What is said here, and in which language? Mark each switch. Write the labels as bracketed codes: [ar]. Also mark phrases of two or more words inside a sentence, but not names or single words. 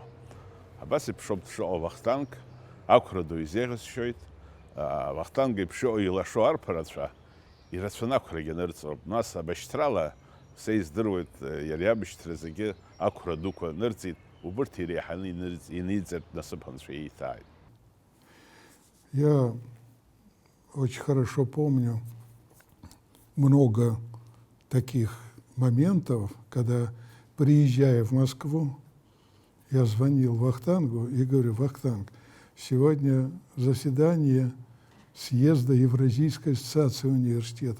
[ab] Абас еиԥш ауп дшыҟоу Вахтанг, ақәра ду изеиӷьасшьоит. Вахтанг еиԥш иҟоу илашо арԥарацәа ирацәаны ақәрагьы нырҵроуп. Нас абашьҭрала са издыруеит, иара иабашьҭра зегьы ақәра дуқәа нырҵит, убырҭ иреиҳаны иниҵартә насыԥ анцәа ииҭааит. [ru] Я очень хорошо помню много таких моментов, когда, приезжая в Москву, я звонил Вахтангу и говорю: Вахтанг, сегодня заседание съезда Евразийской ассоциации университета.